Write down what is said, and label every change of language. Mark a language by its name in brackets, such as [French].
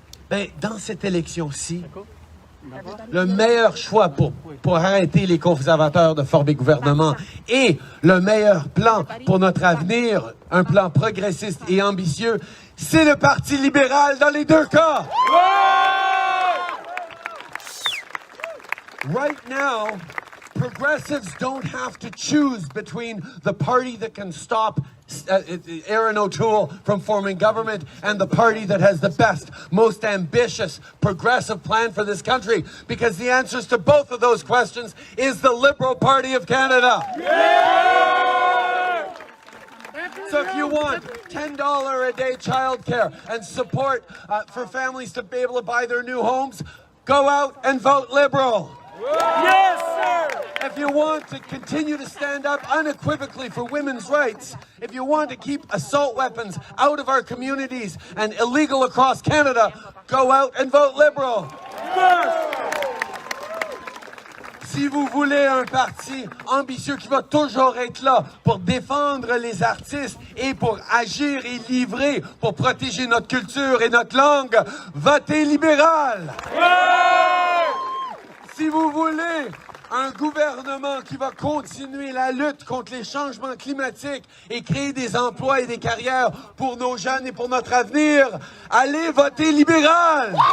[French] Bien, dans cette élection-ci, le meilleur choix pour arrêter les conservateurs de former gouvernement et le meilleur plan pour notre avenir, un plan progressiste et ambitieux, c'est le Parti libéral dans les deux cas. [English] Right now, progressives don't have to choose between the party that can stop Aaron O'Toole from forming government and the party that has the best, most ambitious, progressive plan for this country, because the answers to both of those questions is the Liberal Party of Canada. Yeah! So if you want $10 a day childcare and support for families to be able to buy their new homes, go out and vote Liberal. Yes, sir! If you want to continue to stand up unequivocally for women's rights, if you want to keep assault weapons out of our communities and illegal across Canada, go out and vote Liberal. Yes! [French] Si vous voulez un parti ambitieux qui va toujours être là pour défendre les artistes et pour agir et livrer, pour protéger notre culture et notre langue, votez libéral! Ouais! Si vous voulez un gouvernement qui va continuer la lutte contre les changements climatiques et créer des emplois et des carrières pour nos jeunes et pour notre avenir, allez voter libéral!